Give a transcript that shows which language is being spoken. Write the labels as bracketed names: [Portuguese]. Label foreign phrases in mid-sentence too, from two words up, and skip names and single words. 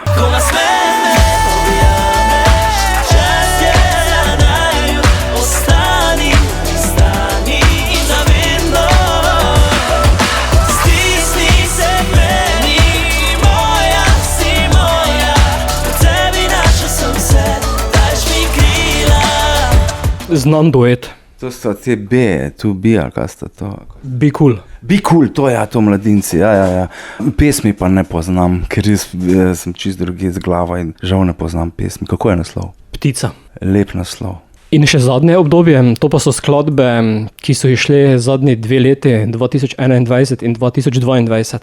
[Slovenian] Ko nas me objameš, čas je za naju, ostani za vedno. Stisni se meni, moja si moja, v tebi našel sem se, daš mi krila. Znan duet. To so te B, tu B, ali kaj sta to? Be cool. Be cool, to ja, to mladinci, ja. Pesmi pa ne poznam, ker sem čist drugi z glava in žal ne poznam pesmi. Kako je naslov? Ptica. Lep naslov. In še zadnje obdobje, to pa so skladbe, ki so išle zadnji 2 leti, 2021 in 2022.